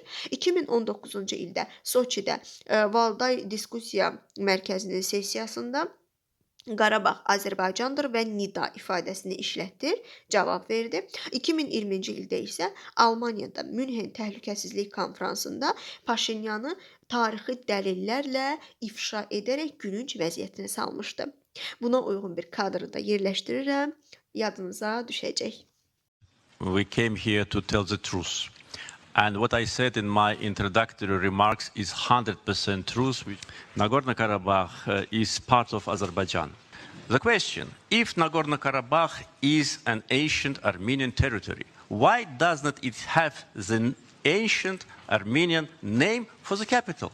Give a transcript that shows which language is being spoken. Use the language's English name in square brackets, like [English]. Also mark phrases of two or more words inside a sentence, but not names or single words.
[Azerbaijani] 2019-cu ildə Soçidə Valday Diskussiya Mərkəzinin sessiyasında Qarabağ Azərbaycandır və nida ifadəsini işlətdir, cavab verdi. 2020-ci ildə isə Almaniyada Münhen Təhlükəsizlik Konfransında Paşinyanı tarixi dəlillərlə ifşa edərək gülünc vəziyyətinə salmışdı. Buna uyğun bir kadrı da yerləşdirirəm, yadınıza düşəcək. [English] We came here to tell the truth. And what I said in my introductory remarks is 100% truth. Nagorno-Karabakh is part of Azerbaijan. The question, if Nagorno-Karabakh is an ancient Armenian territory, why doesn't it have the ancient Armenian name for the capital?